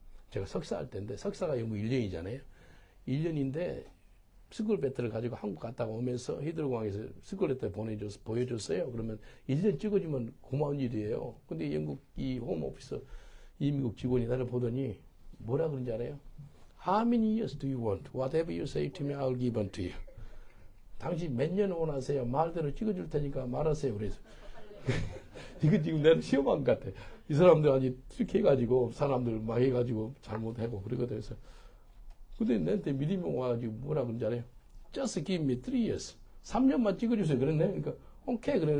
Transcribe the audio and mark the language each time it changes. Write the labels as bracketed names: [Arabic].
[Korean] 제가 석사할 때인데 석사가 영국 1년이잖아요. 1년인데 스쿨배터를 가지고 한국 갔다가 오면서 히드로공항에서 스쿨배터 보여줬어요. 그러면 1년 찍어주면 고마운 일이에요. 근데 영국 이 홈오피스 이민국 직원이 나를 보더니 뭐라 그런지 알아요? [English] How many years do you want? Whatever you say to me, I'll give unto you. [Korean] 당신 몇 년 원하세요? 말대로 찍어줄 테니까 말하세요. 그래서 이거 지금 내가 시험한 것 같아. 이 사람들 아주 트릭해가지고 사람들 막 해가지고 잘못하고 그러거든. 그래서 근데 내한테 믿음이 와가지고 뭐라 그런지 알아요? [English] Just give me 3 years. [Korean] 3년만 찍어주세요. 그랬네. 그러니까, 오케이. 그래.